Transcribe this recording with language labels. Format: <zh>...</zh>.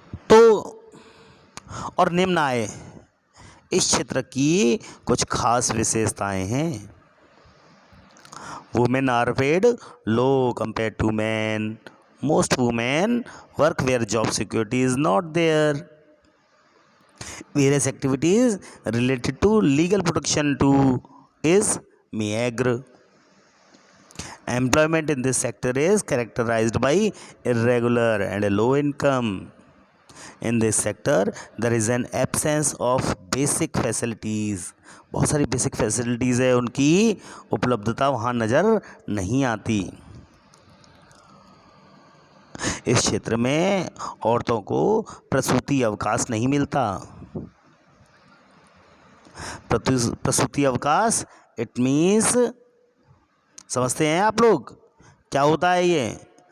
<hi>तो और निम्न आय इस क्षेत्र की कुछ खास विशेषताएं हैं।</hi> <en>Women are paid low compare to man. Most women work where job security is not there. Various activities related to legal protection too is meagre. Employment in this sector is characterized by irregular and low income. In this sector there is an absence of basic facilities.</en> <hi>बहुत सारी basic facilities है, उनकी उपलब्धता वहाँ नज़र नहीं आती। इस क्षेत्र में औरतों को प्रसूति अवकाश नहीं मिलता। प्रसूति अवकाश</hi> <en>it means,</en> <hi>समझते हैं आप लोग क्या होता है ये?</hi>